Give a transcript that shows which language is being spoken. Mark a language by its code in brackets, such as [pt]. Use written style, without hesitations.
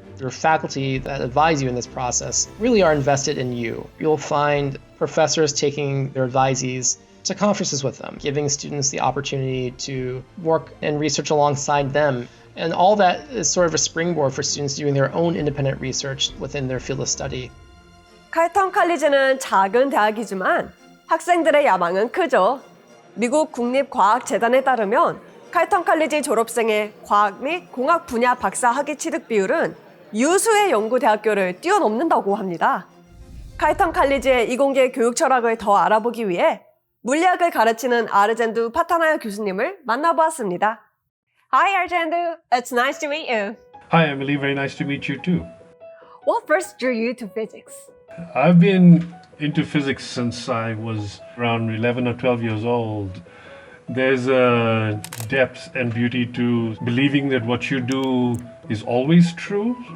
[en] Your faculty that advise you in this process really are invested in you. You'll find professors taking their advisees to conferences with them, giving students the opportunity to work and research alongside them. And all that is sort of a springboard for students doing their own independent research within their field of study. [ko] 칼턴 칼리지는 작은 대학이지만 학생들의 야망은 크죠. 미국 국립과학재단에 따르면 칼턴 칼리지 졸업생의 과학 및 공학 분야 박사 학위 취득 비율은 유수의 연구 대학교를 뛰어넘는다고 합니다. 칼턴 칼리지의 이공계 교육 철학을 더 알아보기 위해 물리학을 가르치는 아르젠두 파타나야 교수님을 만나보았습니다. [en] Hi, Arjendu. It's nice to meet you. Hi, Emily. Very nice to meet you too. What first drew you to physics? I've been into physics since I was around 11 or 12 years old. There's a depth and beauty to believing that what you do is always true.